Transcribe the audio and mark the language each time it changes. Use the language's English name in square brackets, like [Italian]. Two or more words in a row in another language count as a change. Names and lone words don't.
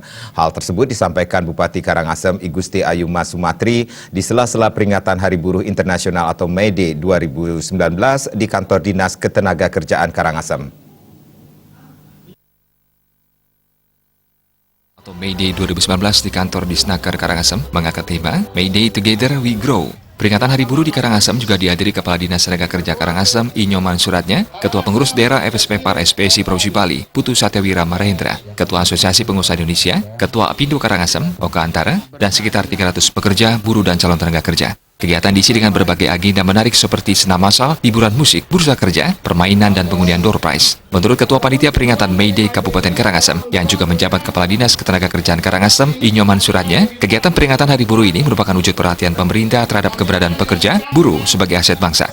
[Indonesian] Hal tersebut disampaikan Bupati Karangasem I Gusti Ayuma Sumatri di sela-sela peringatan Hari Buruh Internasional atau May Day 2019 di Kantor Dinas Ketenagakerjaan Karangasem. May Day 2019 di kantor Disnaker Karangasem mengangkat tema May Day [English] Together We Grow. [Indonesian] Peringatan Hari Buruh di Karangasem juga dihadiri Kepala Dinas Tenaga Kerja Karangasem I Nyoman Suratnya, Ketua Pengurus Daerah FSP Par SPSI Provinsi Bali Putu Satyawira Mahendra, Ketua Asosiasi Pengusaha Indonesia, Ketua Apindo Karangasem Oka Antara, dan sekitar 300 pekerja, buruh dan calon tenaga kerja. Kegiatan diisi dengan berbagai agenda menarik seperti senam massal, hiburan musik, bursa kerja, permainan, dan pengundian [English] door prize. [Indonesian] Menurut Ketua Panitia Peringatan May Day Kabupaten Karangasem, yang juga menjabat Kepala Dinas Ketenagakerjaan Karangasem, I Nyoman Suratnya, kegiatan peringatan Hari Buruh ini merupakan wujud perhatian pemerintah terhadap keberadaan pekerja, buruh sebagai aset bangsa.